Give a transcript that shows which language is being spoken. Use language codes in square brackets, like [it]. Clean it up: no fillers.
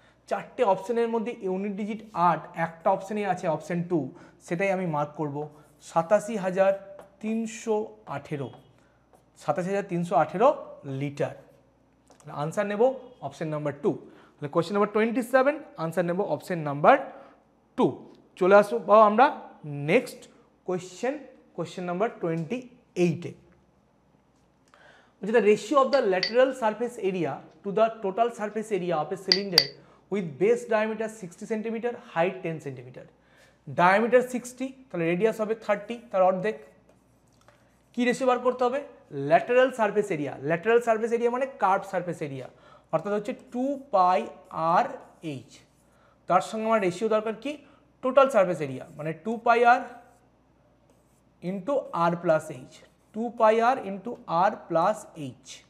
[bn] চারটে অপশনের মধ্যে ইউনিট ডিজিট 8, একটা অপশানেই আছে অপশান 2, সেটাই আমি মার্ক করব 87,318, 87,318 লিটার। আনসার নেব অপশন নাম্বার 2। তাহলে কোয়েশ্চেন নাম্বার 27 আনসার নেব অপশন নাম্বার 2। চলে আসবো আমরা next question number 28-এ। [en] The ratio of the lateral surface area to the total surface area of a cylinder with base diameter 60 cm, height 10 cm, diameter 60, [bn] তাহলে radius হবে 30, তার অর্ধেক। কি ratio বার করতে হবে? Lateral surface area. Lateral surface area মানে curve surface area, অর্থাৎ হচ্ছে 2πr/h। তার সঙ্গে আমার রেশিও দরকার কি? টোটাল সারফেস এরিয়া, মানে 2πr ইন্টু আর প্লাস এইচ, 2πr ইন্টু আর প্লাস এইচ।